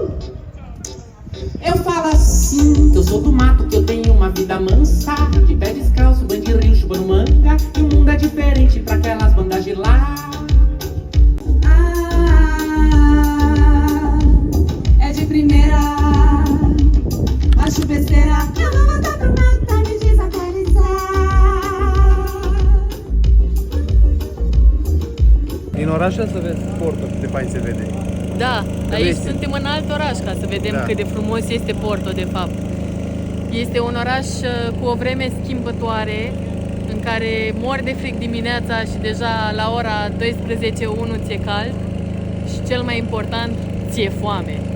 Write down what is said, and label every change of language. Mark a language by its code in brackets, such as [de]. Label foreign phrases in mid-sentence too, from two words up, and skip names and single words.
[pt] Eu falo assim, que eu sou do mato, que eu tenho uma vida mansa, de pé descalço, banho de rio, chupando manga, e o mundo é diferente pra aquelas bandas de lá. É de primeira a chuveira. Eu vou voltar pro mato pra me desatualizar. [ro] Din oraș să vezi Porto, cât de fain se vede. Da, aici suntem în alt oraș ca să vedem cât de frumos este Porto, de fapt. Este un oraș cu o vreme schimbătoare, în care mori de fric dimineața și deja la ora 12:01 ți-e cald și cel mai important, ți-e foame.